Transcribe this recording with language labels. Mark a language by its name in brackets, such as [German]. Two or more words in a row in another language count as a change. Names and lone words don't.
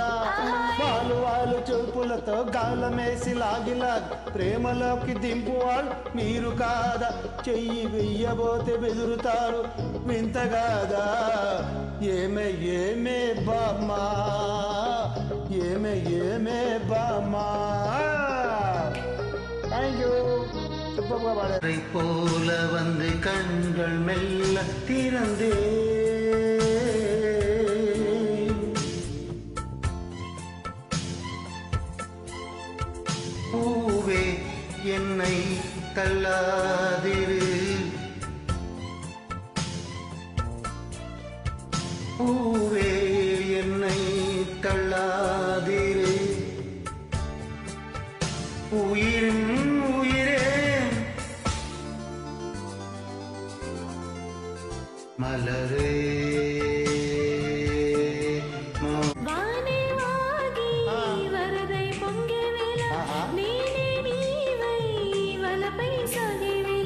[Telugu] వాళ్ళు వాళ్ళు చూపులతో గాలమేసి లాగి లాగి ప్రేమలోకి దింపు వాళ్ళు మీరు కాదా. చెయ్యి వెయ్యబోతే బెదురుతారు వింతగాదా. ఏమే ఏమే బామ్మా ఏమే ఏమే బామ్మా. [English] thank you. [Tamil] போல வந்து கண்கள் மெல்ல திறந்தே பூவே என்னை தள்ளாதிரு, பூவே என்னை தள்ளாதிரு, உயிரும் உயிரே మలరే [Telugu] వానే వాగి వరదై పొంగే వేళ నేనే నీవై వలపై సాగే వేళ.